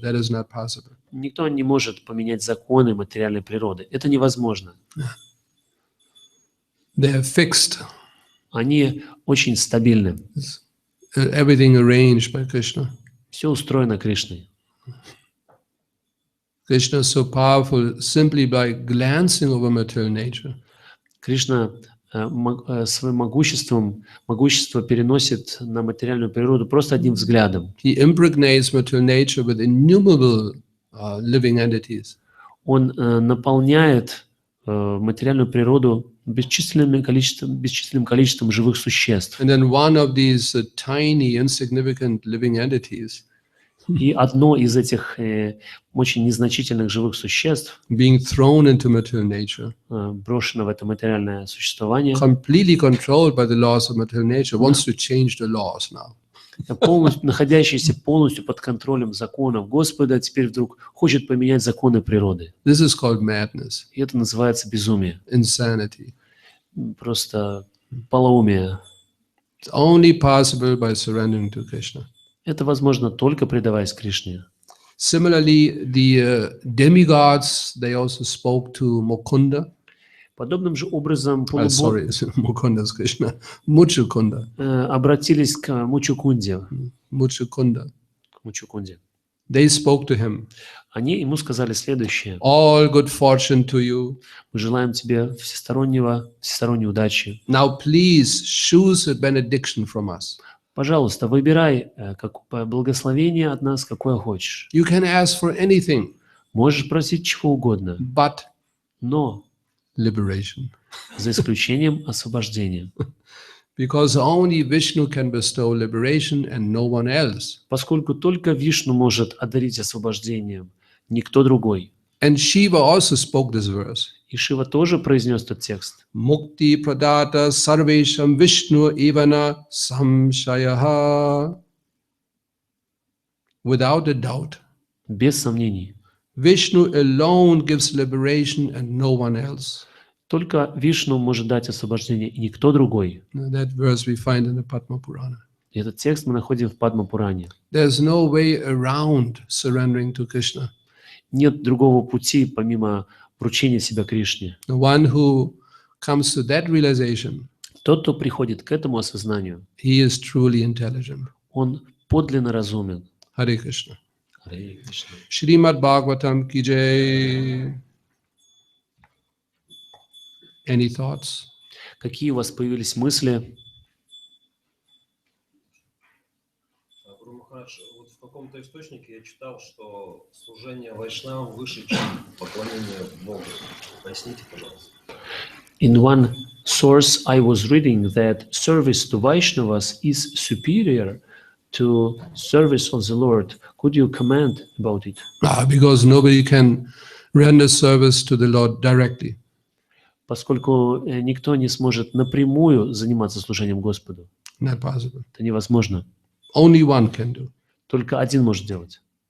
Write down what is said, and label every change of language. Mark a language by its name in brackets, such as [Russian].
[English] That is not possible. [Russian] Никто не может поменять законы материальной природы. Это невозможно. [English] They are fixed. [Russian] Они очень стабильны. [English] Everything arranged by Krishna. [Russian] Все устроено Кришной. [English] Krishna is so powerful simply by glancing over material nature. [Russian] Кришна своим могущество переносит на материальную природу просто одним взглядом. [English] He impregnates material nature with innumerable living entities. [Russian] Он наполняет материальную природу бесчисленным количеством живых существ. [English] And then one of these tiny, insignificant living entities [Russian] И одно из этих очень незначительных живых существ, [English] being thrown into material nature, [Russian] брошено в это материальное существование, [English] completely controlled by the laws of material nature, wants to change the laws now. [Russian] находящийся полностью под контролем законов Господа, теперь вдруг хочет поменять законы природы. [English] This is called madness, [Russian] И это называется безумие. [English] insanity. [Russian] Просто полоумие. [English] It's only possible by surrendering to Krishna. [Russian] Это возможно только предаваясь Кришне. [English] Similarly, the demigods, they also spoke to Mukunda. [Russian] Подобным же образом [English] Mukunda is Krishna. Muchukunda. [Russian] Обратились к Мучукунде. [English] Muchukunda. [Russian] К Мучукунде. [English] They spoke to him. [Russian] Они ему сказали следующее. [English] All good fortune to you. [Russian] Мы желаем тебе всесторонней удачи. [English] Now please choose a benediction from us. [Russian] Пожалуйста, выбирай благословение от нас, какое хочешь. [English] You can ask for anything, [Russian] Можешь просить чего угодно, [English] but [Russian] но [English] liberation. [Russian] за исключением освобождения. [English] Because only Vishnu can bestow liberation and no one else. [Russian] Поскольку только Вишну может одарить освобождением, никто другой. [English] And Shiva also spoke this verse. [Russian] И Шива тоже произнес этот текст. [Sanskrit] Mukti pradata sarvesham Vishnu evana samshayaha. [English] Without a doubt. [Russian] Без сомнений. [English] Vishnu alone gives liberation and no one else. [Russian] Только Вишну может дать освобождение, и никто другой. [English] That verse we find in the Padma Purana. [Russian] И этот текст мы находим в Падма-Пуране. [English] There's no way around surrendering to Krishna. [Russian] Нет другого пути, помимо вручения себя Кришне. [English] The one who comes to that realization, [Russian] Тот, кто приходит к этому осознанию, [English] he is truly intelligent. [Russian] он подлинно разумен. [Sanskrit] Hare Krishna. [Russian] Харе Кришна. [Hindi] Shrimad Bhagavatam ki jai. [English] Any thoughts? [Russian] Какие у вас появились мысли? Гуру Махарадж, вот в каком-то источнике я читал, что служение вайшнавам выше, чем поклонение Богу. Поясните, пожалуйста. [English] In one source, I was reading that service to Vaishnavas is superior to service of the Lord. Could you comment about it? Because nobody can render service to the Lord directly. [Russian] Поскольку никто не сможет напрямую заниматься служением Господу. [English] Not possible. [Russian] Это невозможно. [English] Only one can do. [Russian] Только один может делать.